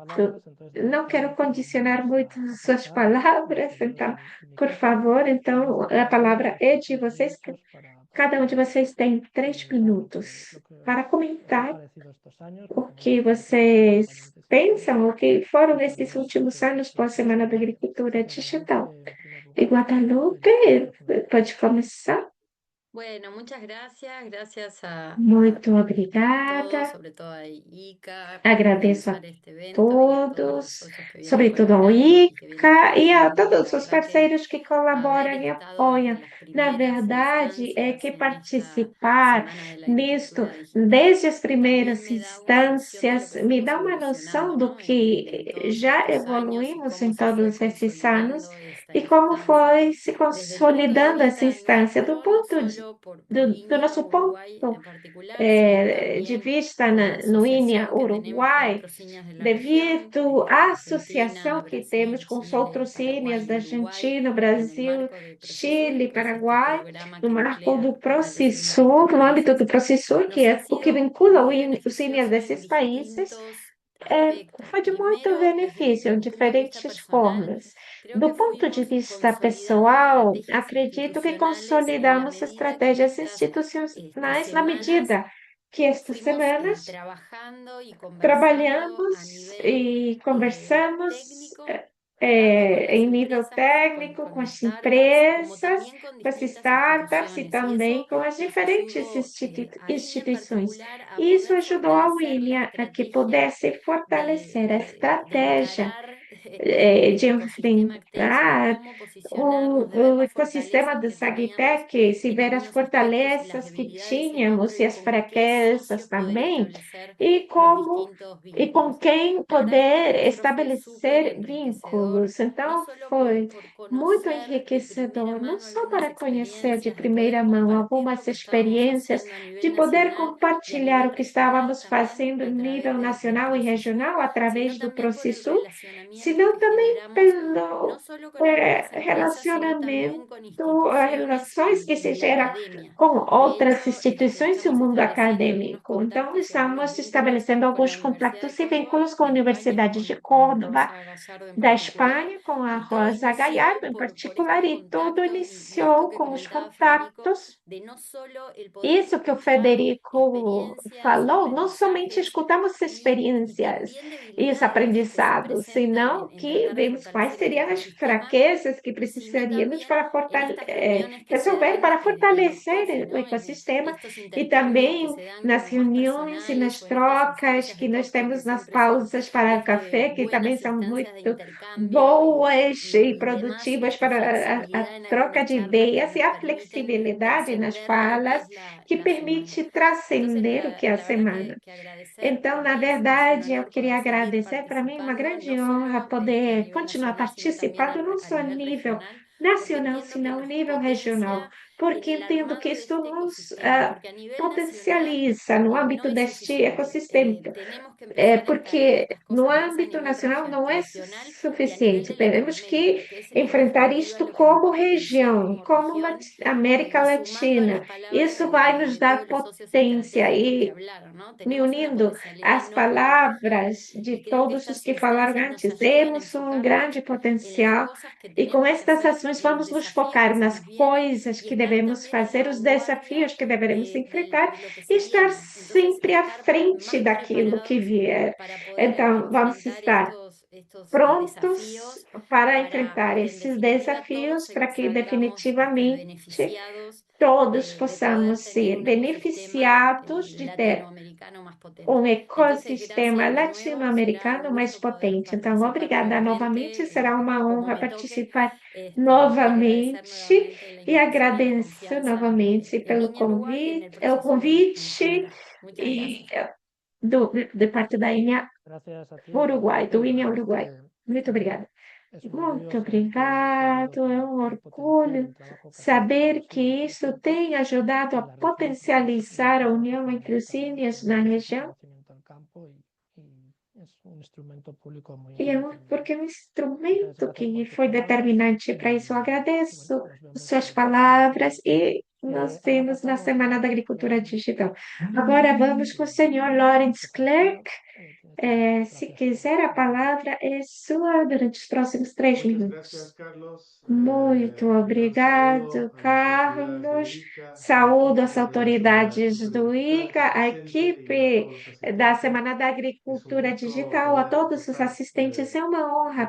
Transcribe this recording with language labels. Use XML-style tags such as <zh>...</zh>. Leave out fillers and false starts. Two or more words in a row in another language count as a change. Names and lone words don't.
<pt>Não quero condicionar muito suas palavras, então, por favor, então, a palavra é de vocês. Cada um de vocês tem 3 minutos para comentar o que vocês pensam, o que foram esses últimos anos pós-Semana da Agricultura Digital. E Guadalupe, pode começar?</pt> <es>Bueno, muchas gracias, gracias</es> <pt>Muito todos, obrigada.</pt> <es>sobre todo a ICA, por</es> <pt>Agradeço a</pt> <es>organizar este evento y a todos todos, los socios que vienen</es> <pt>sobretudo ao</pt> <es>colaborando y que vienen</es> <pt>ICA e a</pt> <es>apoyando.</es> <pt>todos</pt> <es>La</es> <pt>os</pt> <es>verdad que</es> <pt>parceiros que colaboram</pt> <es>haber</es> <pt>e</pt> <es>estado</es> <pt>apoiam.</pt> <es>desde las</es> <pt>Na</pt> <es>primeras</es> <pt>verdade, é que</pt> <es>instancias en esta</es> <pt>participar</pt> <es>Semana de la</es> <pt>nisto,</pt> <es>Agricultura Digital</es> <pt>desde as primeiras</pt> <es>también me da una noción de lo</es> <pt>instâncias,</pt> <es>que</es> <pt>me</pt> <es>fuimos</es> <pt>dá uma</pt> <es>evolucionando,</es> <pt>noção do</pt> <es>¿no?</es> <pt>que</pt> <es>En</es> <pt>já</pt> <es>todos estos años y</es> <pt>evoluímos em</pt> <es>cómo se fue</es> <pt>todos esses anos</pt> <es>consolidando esta</es> <pt>e como</pt> <es>instancia.</es> <pt>foi se</pt> <es>Desde el punto de</es> <pt>consolidando essa</pt> <es>vista</es> <pt>instância, do</pt> <es>nuestro, no</es> <pt>ponto</pt> <es>solo por</es> <pt>do</pt> <es>INEA</es> <pt>nosso</pt> <es>Uruguay</es> <pt>ponto</pt> <es>en particular, sino</es> <pt>de</pt> <es>también</es> <pt>vista</pt> <es>por la</es> <pt>no INEA</pt> <es>asociación que tenemos con</es> <pt>Uruguai,</pt> <es>otros INEAs de la región,</es> <pt>devido à associação</pt> <es>Argentina,</es> <pt>que temos</pt> <es>Brasil,</es> <pt>com os</pt> <es>Chile,</es> <pt>outros</pt> <es>Paraguay</es> <pt>INEAs da</pt> <es>y Uruguay,</es> <pt>Argentina,</pt> <es>en el</es> <pt>Brasil,</pt> <es>marco de</es> <pt>Chile,</pt> <es>Procesur, que es este</es> <pt>Paraguai,</pt> <es>programa</es> <pt>no</pt> <es>que</es> <pt>marco</pt> <es>nuclea</es> <pt>do</pt> <es>a los distintos</es> <pt>Procesur, no âmbito do</pt> <es>países.</es> <pt>Procesur, que</pt> <es>Nos</es> <pt>é</pt> <es>ha</es> <pt>o que</pt> <es>sido</es> <pt>vincula</pt> <es>muy</es> <pt>os INEAs</pt> <es>beneficioso</es> <pt>desses</pt> <es>en</es> <pt>países,</pt> <es>distintos</es> <pt>foi</pt> <es>aspectos.</es> <pt>de muito</pt> <es>Primero, desde</es> <pt>benefício,</pt> <es>mi</es> <pt>de</pt> <es>punto de vista</es> <pt>diferentes</pt> <es>personal,</es> <pt>formas.</pt> <es>creo</es> <pt>Do</pt> <es>que</es> <pt>ponto de</pt> <es>fuimos</es> <pt>vista</pt> <es>consolidando</es> <pt>pessoal,</pt> <es>estrategias</es> <pt>acredito que</pt> <es>institucionales en la</es> <pt>consolidamos</pt> <es>medida que en</es> <pt>estratégias</pt> <es>estas</es> <pt>institucionais na</pt> <es>semanas</es> <pt>medida que estas</pt> <es>fuimos</es> <pt>semanas</pt> <es>trabajando y conversando a</es> <pt>trabalhamos</pt> <es>nivel</es> <pt>e conversamos</pt> <es>técnico, tanto con las</es> <pt>em nível</pt> <es>empresas,</es> <pt>técnico,</pt> <es>con</es> <pt>com as</pt> <es>startups, como</es> <pt>empresas,</pt> <es>también con</es> <pt>com as</pt> <es>distintas</es> <pt>startups e</pt> <es>instituciones. Y</es> <pt>também</pt> <es>eso</es> <pt>com as</pt> <es>nos</es> <pt>diferentes</pt> <es>ayudó a INEA en</es> <pt>instituições.</pt> <es>particular a</es> <pt>E isso</pt> <es>poder</es> <pt>ajudou a</pt> <es>fortalecer la</es> <pt>William a que</pt> <es>estrategia</es> <pt>pudesse fortalecer a</pt> <es>de</es> <pt>estratégia</pt> <es>encarar</es> <pt>de</pt> <es>el ecosistema tech, de</es> <pt>enfrentar</pt> <es>cómo posicionarnos, de ver</es> <pt>o</pt> <es>las</es> <pt>ecossistema</pt> <es>fortalezas</es> <pt>do</pt> <es>que teníamos</es> <pt>SagTech, se</pt> <es>en</es> <pt>ver as</pt> <es>algunos aspectos y las</es> <pt>fortalezas que</pt> <es>debilidades en</es> <pt>tínhamos</pt> <es>otros</es> <pt>e</pt> <es>y</es> <pt>as</pt> <es>con qué</es> <pt>fraquezas</pt> <es>socios poder</es> <pt>também,</pt> <es>establecer</es> <pt>e</pt> <es>los</es> <pt>como</pt> <es>distintos</es> <pt>e com</pt> <es>vínculos.</es> <pt>quem</pt> <es>La verdad es que</es> <pt>poder</pt> <es>para nosotros fue súper</es> <pt>estabelecer</pt> <es>enriquecedor,</es> <pt>vínculos.</pt> <es>no</es> <pt>Então,</pt> <es>solo</es> <pt>foi</pt> <es>por</es> <pt>muito</pt> <es>conocer de primera</es> <pt>enriquecedor, não</pt> <es>mano</es> <pt>só</pt> <es>algunas</es> <pt>para conhecer de</pt> <es>experiencias, de poder</es> <pt>primeira mão</pt> <es>compartir lo</es> <pt>algumas</pt> <es>que estábamos</es> <pt>experiências,</pt> <es>haciendo a</es> <pt>de</pt> <es>nivel</es> <pt>poder</pt> <es>nacional y a</es> <pt>compartilhar</pt> <es>nivel</es> <pt>o que</pt> <es>regional</es> <pt>estávamos</pt> <es>también</es> <pt>fazendo</pt> <es>a</es> <pt>em nível</pt> <es>través del</es> <pt>nacional e</pt> <es>Procesur,</es> <pt>regional</pt> <es>sino</es> <pt>através do</pt> <es>también por el</es> <pt>Procesul,</pt> <es>relacionamiento</es> <pt>senão</pt> <es>que</es> <pt>também</pt> <es>generamos no</es> <pt>pelo</pt> <es>solo con algunas empresas, sino</es> <pt>relacionamento,</pt> <es>también con</es> <pt>as</pt> <es>instituciones</es> <pt>relações que se</pt> <es>y la</es> <pt>gera</pt> <es>academia.</es> <pt>com</pt> <es>De</es> <pt>outras</pt> <es>hecho, ya</es> <pt>instituições e o</pt> <es>estamos</es> <pt>mundo</pt> <es>estableciendo algunos</es> <pt>acadêmico. Então,</pt> <es>contactos y algunos</es> <pt>estamos</pt> <es>vínculos</es> <pt>estabelecendo</pt> <es>con la</es> <pt>alguns</pt> <es>Universidad de</es> <pt>contactos e</pt> <es>Córdoba</es> <pt>vínculos com a</pt> <es>de España,</es> <pt>Universidade de</pt> <es>con</es> <pt>Córdoba,</pt> <es>Rosa Gallardo en</es> <pt>da</pt> <es>particular,</es> <pt>Espanha, com a</pt> <es>y todo</es> <pt>Rosa Gallardo</pt> <es>inició</es> <pt>em</pt> <es>por</es> <pt>particular,</pt> <es>estos</es> <pt>e tudo</pt> <es>contactos y esto</es> <pt>iniciou</pt> <es>que</es> <pt>com os</pt> <es>comentaba Federico,</es> <pt>contatos.</pt> <es>de no solo el poder</es> <pt>Isso que o</pt> <es>escuchar</es> <pt>Federico</pt> <es>experiencias y</es> <pt>falou, não somente</pt> <es>aprendizajes</es> <pt>escutamos</pt> <es>y</es> <pt>experiências</pt> <es>también</es> <pt>e os</pt> <es>debilidades que se</es> <pt>aprendizados,</pt> <es>presentan</es> <pt>senão</pt> <es>en</es> <pt>que</pt> <es>tratar de</es> <pt>vemos quais</pt> <es>fortalecer este</es> <pt>seriam as</pt> <es>ecosistema,</es> <pt>fraquezas que</pt> <es>sino</es> <pt>precisaríamos</pt> <es>también</es> <pt>para</pt> <es>en estas reuniones que se</es> <pt>resolver</pt> <es>dan</es> <pt>para</pt> <es>en los coffee,</es> <pt>fortalecer o</pt> <es>¿no?</es> <pt>ecossistema</pt> <es>Estos</es> <pt>e</pt> <es>intercambios que</es> <pt>também</pt> <es>se dan</es> <pt>nas</pt> <es>como más</es> <pt>reuniões e</pt> <es>personales</es> <pt>nas</pt> <es>o en estas</es> <pt>trocas</pt> <es>instancias</es> <pt>que</pt> <es>de</es> <pt>nós</pt> <es>coffee que</es> <pt>temos nas</pt> <es>siempre son</es> <pt>pausas para café, que também</pt> <es>buenas</es> <pt>são</pt> <es>instancias de</es> <pt>muito</pt> <es>intercambio</es> <pt>boas e</pt> <es>y demás,</es> <pt>produtivas</pt> <es>esta</es> <pt>para a</pt> <es>flexibilidad en</es> <pt>troca</pt> <es>algunas</es> <pt>de</pt> <es>charlas que</es> <pt>ideias e</pt> <es>nos</es> <pt>a</pt> <es>permiten</es> <pt>flexibilidade nas</pt> <es>trascender lo que</es> <pt>falas</pt> <es>es</es> <pt>que</pt> <es>la semana.</es> <pt>permite</pt> <es>Entonces,</es> <pt>transcender o que é a</pt> <es>la verdad</es> <pt>semana.</pt> <es>que agradecer</es> <pt>Então, na</pt> <es>también, es un</es> <pt>verdade, eu</pt> <es>honor</es> <pt>queria</pt> <es>poder seguir</es> <pt>agradecer, para mim, uma</pt> <es>participando,</es> <pt>grande</pt> <es>no</es> <pt>honra</pt> <es>solo a</es> <pt>poder</pt> <es>nivel</es> <pt>continuar</pt> <es>nacional, sino también</es> <pt>participando, não</pt> <es>a</es> <pt>só a</pt> <es>nivel</es> <pt>nível</pt> <es>regional, porque</es> <pt>nacional,</pt> <es>entiendo que</es> <pt>senão a</pt> <es>nos</es> <pt>nível regional,</pt> <es>potencia</es> <pt>porque</pt> <es>el</es> <pt>entendo que</pt> <es>armado de</es> <pt>isto</pt> <es>este</es> <pt>nos</pt> <es>ecosistema, porque a nivel nacional</es> <pt>potencializa no</pt> <es>no</es> <pt>âmbito</pt> <es>es</es> <pt>deste</pt> <es>suficiente.</es> <pt>ecossistema.</pt> <es>Tenemos que empezar a encarar</es> <pt>Porque</pt> <es>estas</es> <pt>no</pt> <es>cosas más a</es> <pt>âmbito</pt> <es>nivel</es> <pt>nacional não é</pt> <es>regional y a nivel</es> <pt>suficiente.</pt> <es>de</es> <pt>Temos</pt> <es>Latinoamérica,</es> <pt>que</pt> <es>que es en</es> <pt>enfrentar</pt> <es>definitiva</es> <pt>isto</pt> <es>lo que nos va</es> <pt>como</pt> <es>a potenciar</es> <pt>região,</pt> <es>como</es> <pt>como</pt> <es>región,</es> <pt>América</pt> <es>sumando a</es> <pt>Latina.</pt> <es>las palabras</es> <pt>Isso vai nos</pt> <es>de</es> <pt>dar</pt> <es>todos los socios</es> <pt>potência</pt> <es>estratégicos que</es> <pt>e</pt> <es>hablaron, ¿no?</es> <pt>me</pt> <es>Tenemos una</es> <pt>unindo</pt> <es>potencialidad</es> <pt>às</pt> <es>enorme en la región</es> <pt>palavras de</pt> <es>y creo que</es> <pt>todos os</pt> <es>estas</es> <pt>que falaram</pt> <es>instancias nos</es> <pt>antes,</pt> <es>ayudan a</es> <pt>temos grande</pt> <es>enfocarnos en las</es> <pt>potencial</pt> <es>cosas que</es> <pt>e com</pt> <es>tenemos que</es> <pt>estas</pt> <es>hacer,</es> <pt>ações</pt> <es>en los</es> <pt>vamos nos</pt> <es>desafíos que</es> <pt>focar</pt> <es>se</es> <pt>nas</pt> <es>nos vienen</es> <pt>coisas</pt> <es>y</es> <pt>que</pt> <es>estar</es> <pt>devemos</pt> <es>también en la</es> <pt>fazer, os</pt> <es>vanguardia</es> <pt>desafios que deveremos enfrentar</pt> <es>de lo que</es> <pt>e</pt> <es>se</es> <pt>estar</pt> <es>viene. Entonces,</es> <pt>sempre à</pt> <es>estar</es> <pt>frente</pt> <es>más</es> <pt>daquilo que</pt> <es>preparados</es> <pt>vier.</pt> <es>para poder</es> <pt>Então, vamos</pt> <es>enfrentar</es> <pt>estar</pt> <es>estos</es> <pt>prontos</pt> <es>desafíos,</es> <pt>para</pt> <es>para</es> <pt>enfrentar</pt> <es>que en</es> <pt>esses</pt> <es>definitiva</es> <pt>desafios,</pt> <es>todos</es> <pt>para que</pt> <es>salgamos</es> <pt>definitivamente</pt> <es>beneficiados</es> <pt>todos</pt> <es>de poder</es> <pt>possamos</pt> <es>tener</es> <pt>ser</pt> <es>un ecosistema</es> <pt>beneficiados de ter</pt> <es>latinoamericano más potente.</es> <pt>um</pt> <es>Entonces,</es> <pt>ecossistema</pt> <es>gracias de nuevo, será un</es> <pt>latino-americano mais</pt> <es>gusto poder</es> <pt>potente. Então,</pt> <es>participar</es> <pt>obrigada novamente,</pt> <es>nuevamente</es> <pt>será uma</pt> <es>como</es> <pt>honra</pt> <es>me toque,</es> <pt>participar</pt> <es>y agradecer</es> <pt>novamente</pt> <es>nuevamente la</es> <pt>e</pt> <es>invitación y la</es> <pt>agradeço</pt> <es>confianza</es> <pt>novamente</pt> <es>de</es> <pt>pelo</pt> <es>Niña Uruguay en el</es> <pt>convite, o</pt> <es>proceso de</es> <pt>convite</pt> <es>Infinera. Muchas</es> <pt>e</pt> <es>gracias.</es> <pt>de parte da INEA</pt> <es>Gracias a ti,</es> <pt>Uruguai, do</pt> <es>María</es> <pt>INEA</pt> <es>José.</es> <pt>Uruguai. Muito obrigada.</pt> <es>Es un</es> <pt>Muito</pt> <es>orgullo saber que esto ha ayudado</es> <pt>obrigado, é um</pt> <es>a potenciar</es> <pt>orgulho</pt> <es>el trabajo que hacemos</es> <pt>saber</pt> <es>con los</es> <pt>que</pt> <es>indios</es> <pt>isso</pt> <es>presentes</es> <pt>tem ajudado a</pt> <es>en la región, porque es un</es> <pt>potencializar a</pt> <es>trabajo</es> <pt>união entre os</pt> <es>fundamental, ¿no?</es> <pt>índios</pt> <es>Que</es> <pt>na</pt> <es>llevamos ese</es> <pt>região.</pt> <es>conocimiento al campo y es un instrumento público muy</es> <pt>E é</pt> <es>importante.</es> <pt>porque é um</pt> <es>Muchas</es> <pt>instrumento</pt> <es>gracias</es> <pt>que</pt> <es>por tus</es> <pt>foi</pt> <es>palabras</es> <pt>determinante para isso. Eu</pt> <es>y</es> <pt>agradeço</pt> <es>bueno, nos vemos</es> <pt>suas</pt> <es>la semana que</es> <pt>palavras e</pt> <es>viene.</es> <pt>nos</pt> <es>Ahora</es> <pt>vemos na</pt> <es>pasamos</es> <pt>Semana</pt> <es>a</es> <pt>da Agricultura</pt> <es>Lawrence</es> <pt>Digital.</pt> <es>Clark,</es> <pt>Agora vamos com o senhor Lawrence</pt> <es>que por</es> <pt>Clark.</pt> <es>favor tienes</es> <pt>Se</pt> <es>gracias</es> <pt>quiser, a</pt> <es>por tu tiempo.</es> <pt>palavra é sua durante os próximos 3 minutos.</pt> <es>Gracias, Carlos.</es> <pt>Muito</pt> <es>Primero</es> <pt>obrigado,</pt> <es>saludo a las autoridades de</es> <pt>Carlos.</pt> <es>ICA, al</es> <pt>Saúdo</pt> <es>equipo</es> <pt>as</pt> <es>de organización de la</es> <pt>autoridades</pt> <es>agricultura</es> <pt>do</pt> <es>digital</es> <pt>ICA,</pt> <es>aquí</es> <pt>a</pt> <es>presente y a</es> <pt>equipe</pt> <es>todos los</es> <pt>da</pt> <es>asistentes.</es> <pt>Semana da</pt> <es>Es un</es> <pt>Agricultura</pt> <es>gusto</es> <pt>Digital, a</pt> <es>poder</es> <pt>todos os</pt> <es>aportar</es> <pt>assistentes. É uma honra</pt>